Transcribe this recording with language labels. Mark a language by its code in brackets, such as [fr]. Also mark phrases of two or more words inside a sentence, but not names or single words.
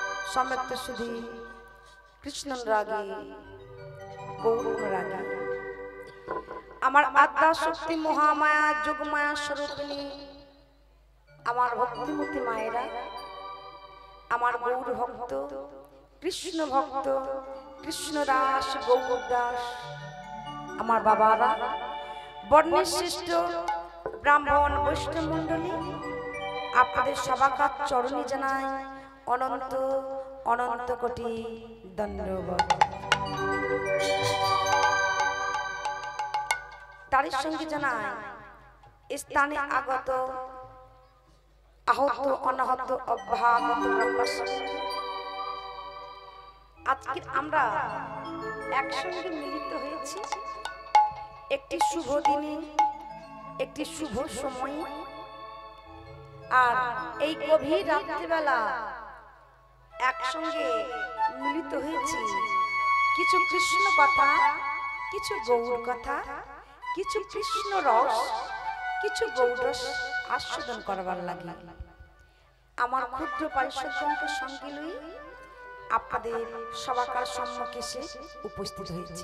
[bn] সম্যক্ত সুধী কৃষ্ণ রাগে গৌর রাগে আমার আদ্যা শক্তি মহামায়া যোগমায়া স্বরূপিণী আমার ভক্তিমতী মায়েরা আমার গৌর ভক্ত কৃষ্ণ ভক্ত কৃষ্ণ দাস গৌর দাস আমার বাবারা বর্ণে শ্রেষ্ঠ ব্রাহ্মণ বৈষ্ণব মণ্ডলী আপনাদের সবাকার চরণে জানাই অনন্ত অনন্ত কোটি ধন্যবাদ। তার সঙ্গে জানাই স্থানে আগত আহত অনাহত অভ্যাগত আজকে আমরা একসঙ্গে মিলিত হয়েছি একটি শুভ দিনে একটি শুভ সময় আর এই গভীর রাত্রিবেলা একসঙ্গে মিলিত হয়েছি কিছু কৃষ্ণ কথা কিছু গৌর কথা কিছু কৃষ্ণ রস কিছু গৌর রস আস্বাদন করবার লাগে আমার ক্ষুদ্র পারিষদগণকে সঙ্গে লই আপনাদের সবাকার সম্মুখে এসে উপস্থিত হয়েছে।